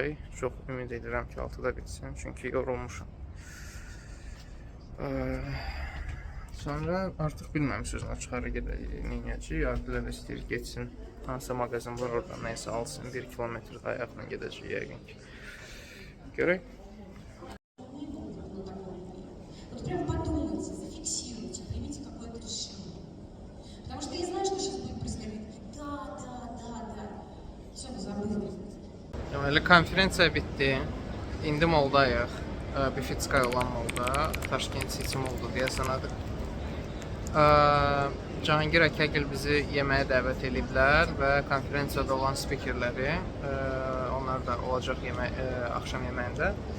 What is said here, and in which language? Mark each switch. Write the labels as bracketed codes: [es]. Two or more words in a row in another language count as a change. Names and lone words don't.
[az] Çox ümid edirəm ki 6-da bitsin, çünki yorulmuşam. Sonra artıq bilməmişsiniz açıqarı gedəcəyik. Adilər istəyir getsin. Hansısa mağazin var orada nəysə alsın. 1 kilometr ayaqla gedəcəyik yəqin ki. Görək. [ru] Вот прям подумайте, зафиксируйте, примите какое-то решение. Потому что я знаю, что сейчас будет происходить. Да. Все, вы забыли. [az] Deməli, konferensiya bitdi. İndi moldayıq. Bifitskaya olan molda. Taşkent City moldu deyəsən adı. Cahangir Akagil bizi yeməyə dəvət ediblər və konferansiyada olan spikerləri, onlar da olacaq axşam yeməyində.